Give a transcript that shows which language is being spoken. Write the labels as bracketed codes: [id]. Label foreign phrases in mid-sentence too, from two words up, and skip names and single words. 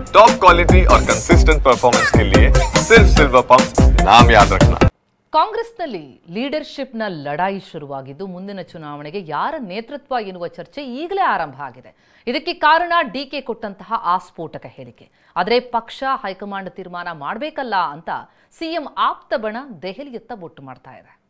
[en] top quality [hi] और [en] consistent performance [hi] के लिए सिर्फ सिल्वर पंप नाम याद रखना। [kn] ಕಾಂಗ್ರೆಸ್ನಲ್ಲಿ ಲೀಡರ್ಶಿಪ್ನ ಲಡಾಯಿ ಶುರುವಾಗಿದ್ದು ಮುಂದಿನ ಚುನಾವಣೆಗೆ ಯಾರ ನೇತೃತ್ವ ಎನ್ನುವ ಚರ್ಚೆ ಈಗಲೇ ಆರಂಭ ಆಗಿದೆ. ಇದಕ್ಕೆ ಕಾರಣ ಡಿಕೆ ಕೊಟ್ಟಂತಹ ಆಸ್ಫೋಟಕ ಹೇಳಿಕೆ. ಆದರೆ ಪಕ್ಷ ಹೈಕಮಾಂಡ್ ತೀರ್ಮಾನ ಮಾಡಬೇಕಲ್ಲ ಅಂತ ಸಿಎಂ ಆಪ್ತ ಬಣ ದೆಹಲಿಯತ್ತ ಬೊಟ್ಟು ಮಾಡ್ತಾ ಇದೆ.